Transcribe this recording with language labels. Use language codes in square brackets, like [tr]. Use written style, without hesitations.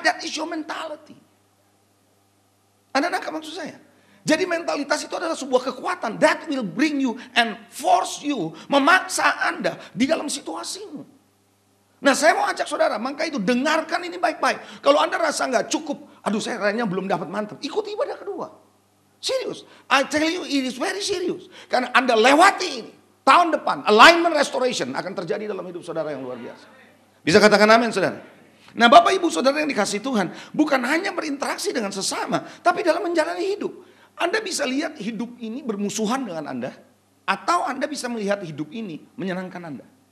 [en] That is your mentality. [id] Anda nangkap maksud saya? Jadi mentalitas itu adalah sebuah kekuatan [en] that will bring you and force you, [id] memaksa Anda di dalam situasimu. Nah saya mau ajak saudara, maka itu dengarkan ini baik-baik. Kalau Anda rasa nggak cukup, aduh saya rasanya belum dapat mantap, ikuti ibadah kedua. [en] Serius, I tell you it is very serious. [id] Karena Anda lewati ini, tahun depan alignment restoration akan terjadi dalam hidup saudara yang luar biasa. Bisa katakan amin saudara? Nah Bapak Ibu Saudara yang dikasih Tuhan, bukan hanya berinteraksi dengan sesama, tapi dalam menjalani hidup. Anda bisa lihat hidup ini bermusuhan dengan Anda, atau Anda bisa melihat hidup ini menyenangkan Anda.